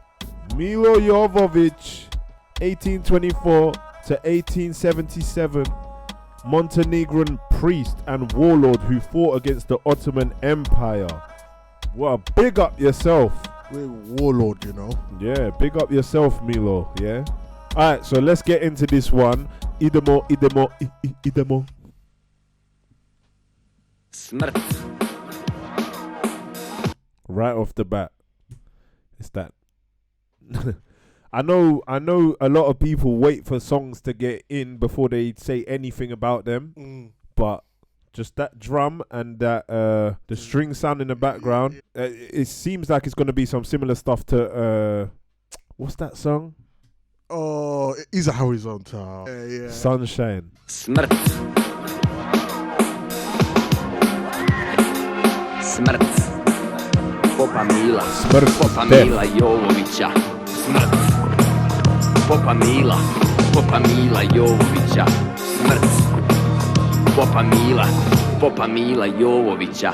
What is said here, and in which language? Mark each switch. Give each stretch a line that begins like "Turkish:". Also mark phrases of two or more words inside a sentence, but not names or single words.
English: Milo Jovovic, 1824 to 1877, Montenegrin priest and warlord who fought against the Ottoman Empire. Well, big up yourself. We're warlord, you know. Yeah, big up yourself, Milo. Yeah. Alright, so let's get into this one.
Serbian: Idemo. Smrt.
English: Right off the bat, it's that. I know a lot of people wait for songs to get in before they say anything about them, but just that drum and that the string sound in the background, it seems like it's going to be some similar stuff to what's that song? Oh, it is a horizontal. Yeah. Sunshine.
Serbian: Smrt. Popa Mila. Smrt. Popa Mila Jovovica. Smrt. Popa Mila Jovovica. Smrt. Popa Mila Jovovica.